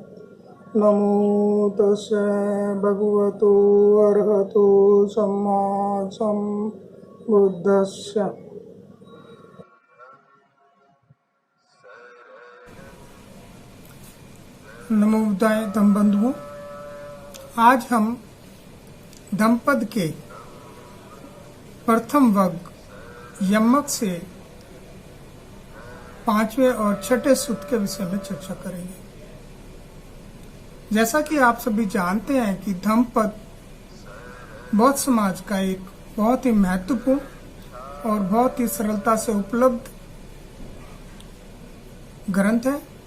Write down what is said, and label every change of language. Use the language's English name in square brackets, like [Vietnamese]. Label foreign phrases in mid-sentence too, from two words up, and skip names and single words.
[Pali] नमो तस्से भगवतो अरहतो सम्मा सम्बुद्धस्से। नमो बुद्धाय [Hindi] धम्म बंधुओं, आज हम धम्मपद के प्रथम वर्ग यमक से 5वें और 6ठे सूत्र के विषय में चर्चा करेंगे। जैसा कि आप सभी जानते हैं कि धम्मपद बौद्ध समाज का एक बहुत ही महत्वपूर्ण और बहुत ही सरलता से उपलब्ध ग्रंथ है।